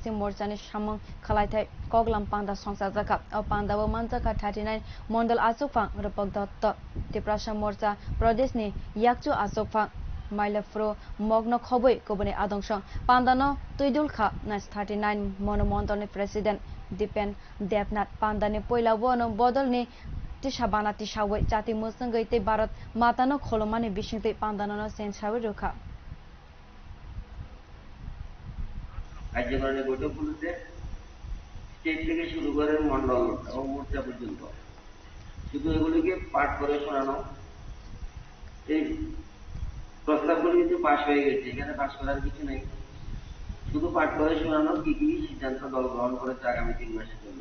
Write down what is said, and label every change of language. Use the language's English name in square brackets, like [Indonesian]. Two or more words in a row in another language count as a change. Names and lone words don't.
[Kok Borok] morcha ni samung khwlaithai koklam panda songsajak o pandao manjak 39 mondol achukphang dutta tiprasa morcha Pradesh ni yakchu achukphang Mailaphro mogno khobwi kubuni adongshong pandano tuidul kha nas 39 mano mondol ni president Dipak devnat panda ni poila wono bodol ni tishabana tishawe jati musangai te Bharat matano kholomani bishingte pandano sensawe rukha [Bangla] কার্যকরণের বৈঠকগুলোতে স্টেট থেকে শুরু করে মন্ডল এবং মোর্চা পর্যন্ত শুধু এগুলিকে পাঠ করে শোনানো। এই প্রস্তাবগুলি কিন্তু পাশ হয়ে গেছে, এখানে পাশ করার কিছু নেই, শুধু পাঠ করে শোনানো কি কি সিদ্ধান্ত দল গ্রহণ করেছে আগামী 3 মাসের জন্য।